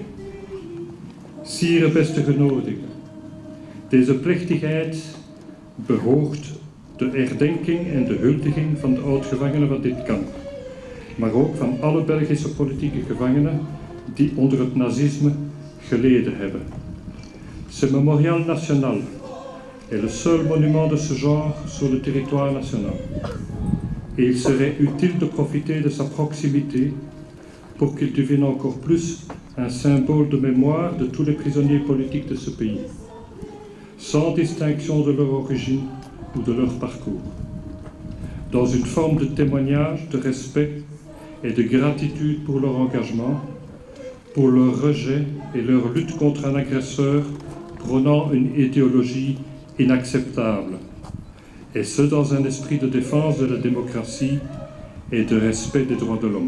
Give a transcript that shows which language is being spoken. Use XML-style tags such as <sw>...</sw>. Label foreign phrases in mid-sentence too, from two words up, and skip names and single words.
<nl>Sire, beste genodigden, deze plechtigheid behoogt de herdenking en de huldiging van de oud-gevangenen van dit kamp, maar ook van alle Belgische politieke gevangenen die onder het nazisme geleden hebben.</nl> <fr>Ce mémorial national est le seul monument de ce genre sur le territoire national. Et il serait utile de profiter de sa proximité pour qu'il devienne encore plus un symbole de mémoire de tous les prisonniers politiques de ce pays, sans distinction de leur origine ou de leur parcours, dans une forme de témoignage, de respect et de gratitude pour leur engagement, pour leur rejet et leur lutte contre un agresseur prônant une idéologie inacceptable, et ce dans un esprit de défense de la démocratie et de respect des droits de l'homme.</fr>